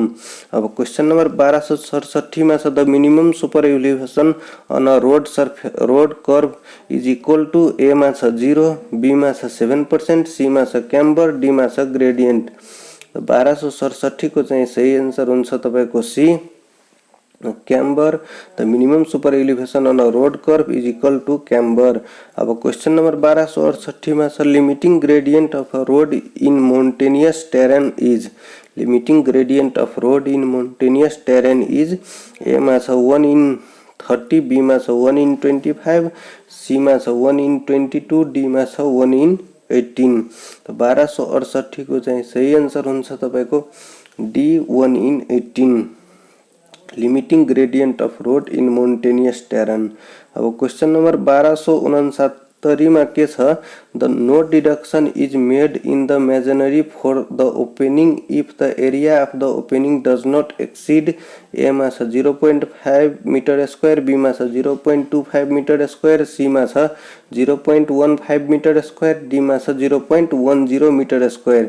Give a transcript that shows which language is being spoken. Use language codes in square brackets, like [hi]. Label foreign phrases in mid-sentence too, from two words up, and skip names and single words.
[en] अब question number 1267 [ne] मा छ [en] The minimum super elevation on a road curve is equal to A [ne] मा छ [en] 0, बी [ne] मा छ [en] 7%, सी [ne] मा छ [en] क्याम्बर, डी [ne] मा छ [en] ग्रेडियन्ट। [ne] 1267 को चाहिँ सही आन्सर हुन्छ तपाईको सी, क्याम्बर। [en] The minimum super elevation on a road curve is equal to camber. अब question number 1268 [ne] मा छ [en] limiting gradient of a road in mountainous terrain is. Limiting gradient of road in mountainous terrain is A [ne] मा छ [en] 1/30, बी [ne] मा छ [en] 1/25, सी [ne] मा छ [en] 1/22, डी [ne] मा छ [en] 1/18। [ne] तो 1268 को चाहिँ सही आन्सर हुन्छ तपाईको डी 1/18, [en] limiting gradient of road in mountainous terrain. अब question number 1269 [ne] मा के छ [en] The no deduction is made in the masonry for the opening if the area of the opening does not exceed A [ne] मा छ [en] 0.5 meter square, B [ne] मा छ [en] 0.25 meter square, C [ne] मा छ [en] 0.15 meter square, D [ne] मा छ [en] 0.10 meter square.